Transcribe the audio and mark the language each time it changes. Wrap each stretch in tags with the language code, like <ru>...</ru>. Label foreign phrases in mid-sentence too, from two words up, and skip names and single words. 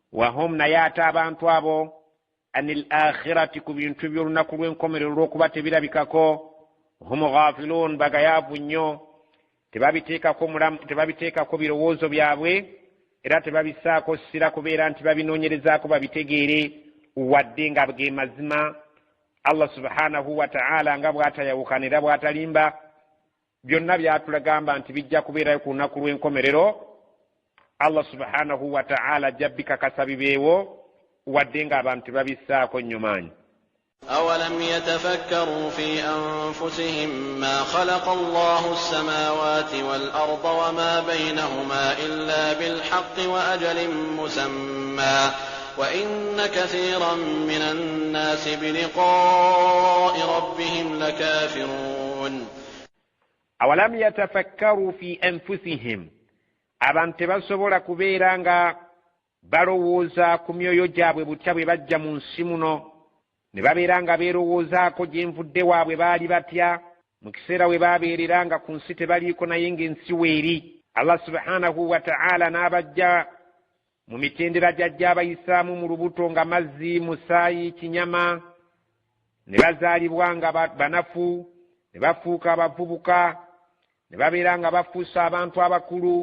<lg>wahum naye ate abantu abo</lg> <ar>عن الآخرة</ar> <lg>ku bintu by'olunaku lw'enkomerero lw'okuba tebirabikako</lg> <ar>هم غافلون</ar> <lg>bagayaavu nnyo tebabiteekako birowoozo byabwe era tebabisaako ssira kubeera nti babinoonyerezaako babitegeere wadde nga ge mazima.</lg> <ar>الله سبحانه وتعالى</ar> <lg>nga bw'atayawukanira bw'atalimba byonna byatulagamba nti bijja kubeerayo ku lunaku lw'enkomerero.</lg> <ar>الله سبحانه وتعالى</ar> <lg>ajja bikakasa bibeewo wadde nga abantu tebabisaako nnyo maanyi.</lg> <ar>أولم يتفكروا في أنفسهم ما خلق الله السماوات والأرض وما بينهما إلا بالحق وأجل مسمى وإن كثيرا من الناس بلقاء ربهم لكافرون. أولم يتفكروا في أنفسهم</ar> <lg>abantu tebasobola kubeera nga balowooza ku myoyo gyabwe butya bwe bajja mu nsi muno ne babeera nga beerowoozaako gye nvudde waabwe baali batya mu kiseera we baabeerera nga ku nsi tebaliiko naye ng'ensi weeri.</lg> <ar>الله سبحانه وتعالى</ar> <lg>n'abajja mu mitendera gy'ajja abayisaamu mu lubuto nga mazzi, musaayi, kinyama, ne bazaalibwa nga banafu, ne bafuuka abavubuka, ne babeera nga bafuusa abantu abakulu.</lg>